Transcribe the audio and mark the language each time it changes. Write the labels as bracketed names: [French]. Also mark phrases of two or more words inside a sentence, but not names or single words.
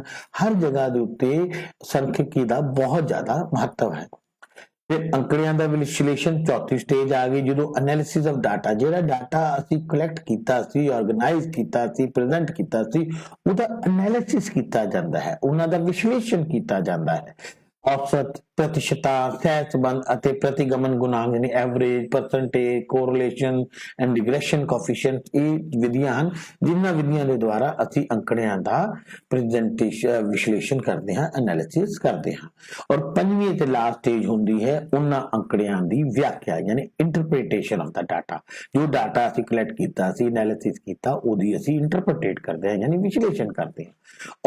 [Punjabi] ਹਰ ਜਗ੍ਹਾ ਦੇ ਉੱਤੇ ਸੰਖਿਕੀ ਦਾ ਬਹੁਤ ਜ਼ਿਆਦਾ ਮਹੱਤਵ ਹੈ। ਫਿਰ ਅੰਕੜਿਆਂ ਦਾ ਵਿਸ਼ਲੇਸ਼ਣ ਚੌਥੀ ਸਟੇਜ ਆ ਗਈ, ਜਦੋਂ [English] analysis of data, [Punjabi] ਜਿਹੜਾ ਡਾਟਾ ਅਸੀਂ ਕਲੈਕਟ ਕੀਤਾ ਸੀ, ਆਰਗੇਨਾਈਜ਼ ਕੀਤਾ ਸੀ, ਪ੍ਰੈਜ਼ੈਂਟ ਕੀਤਾ ਸੀ, ਉਹਦਾ ਐਨਾਲਿਸਿਸ ਕੀਤਾ ਜਾਂਦਾ ਹੈ, ਉਹਨਾਂ ਦਾ ਵਿਸ਼ਲੇਸ਼ਣ ਕੀਤਾ ਜਾਂਦਾ ਹੈ। [Hindi] औसत, प्रतिशता, सहसंबंध ਅਤੇ प्रतिगमन गुणांक यानी [English] average, percentage, correlation and regression coefficient, [Punjabi] ਇਹ ਵਿਧੀਆਂ ਹਨ ਜਿਨ੍ਹਾਂ ਵਿਧੀਆਂ ਦੇ ਦੁਆਰਾ ਅਸੀਂ ਅੰਕੜਿਆਂ ਦਾ ਪ੍ਰੈਜੈਂਟੇਸ਼ਨ ਵਿਸ਼ਲੇਸ਼ਣ ਕਰਦੇ ਹਾਂ, ਐਨਾਲਿਸਿਸ ਕਰਦੇ ਹਾਂ। ਔਰ ਪੰਜਵੀਂ ਤੇ ਲਾਸਟ ਸਟੇਜ ਹੁੰਦੀ ਹੈ ਉਹਨਾਂ ਅੰਕੜਿਆਂ ਦੀ ਵਿਆਖਿਆ ਯਾਨੀ [English] interpretation of the data. [Punjabi] ਜੋ ਡਾਟਾ ਅਸੀਂ ਕਲੈਕਟ ਕੀਤਾ ਸੀ, ਐਨਾਲਿਸਿਸ ਕੀਤਾ, ਉਹਦੀ ਅਸੀਂ ਇੰਟਰਪ੍ਰੀਟੇਟ ਕਰਦੇ ਹਾਂ ਯਾਨੀ ਵਿਸ਼ਲੇਸ਼ਣ ਕਰਦੇ ਹਾਂ।